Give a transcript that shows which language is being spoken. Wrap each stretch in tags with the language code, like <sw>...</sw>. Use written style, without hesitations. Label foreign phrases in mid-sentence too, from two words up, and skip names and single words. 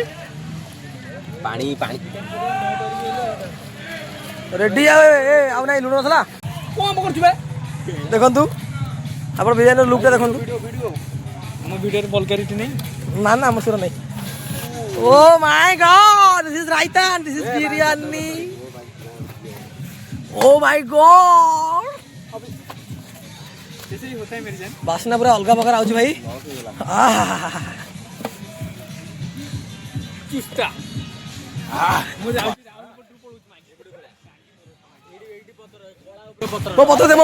<or>ପାଣି ପାଣି ରେଡି ଆଉ ନାଇଁ ଲୁଣ ମସଲା କଣ କରୁଥିବେ ଦେଖନ୍ତୁ ଆପଣ ବିରିୟାନୀର ଲୁକ୍ଟା ଦେଖନ୍ତୁ ଆମ ଭିଡ଼ିଓରେ ଭଲକାରିଟି ନାହିଁ ନା ନା ଆମ ସୁର ନାହିଁ।</or> <en>oh my god this is raita and this is biryani. Oh my god</en> <or>ବାସ୍ନା ପୁରା ଅଲଗା ପ୍ରକାର ଆଉଛି ଭାଇ। ମୋ ପତ୍ର ଦେ</or>